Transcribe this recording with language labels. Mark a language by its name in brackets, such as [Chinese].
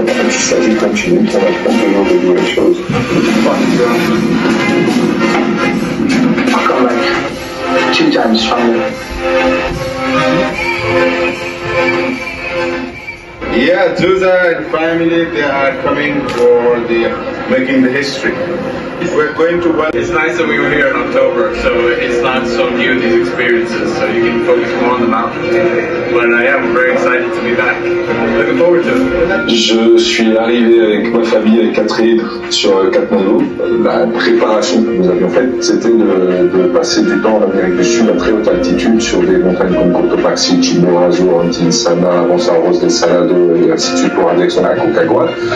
[French] Ça continue, ça va continuer de jouer les choses. [English] I'll come back 2 times stronger. Yeah, Zuza and family, they are coming for making the history. We're going to. It's nice that we were here in October, so it's not so new, these experiences, so you can focus more on the mountains. But yeah, I'm very excited to be back. Looking forward to it. [French] Je suis arrivé avec ma famille, avec Catherine, sur Katmandou. La préparation que nous avions faite, c'était de passer du temps en Amérique du Sud à très haute altitude sur des montagnes comme Cotopaxi, Chimborazo, Antinsana, Ronsaros del Salado et ainsi de suite pour aller sur la Aconcagua.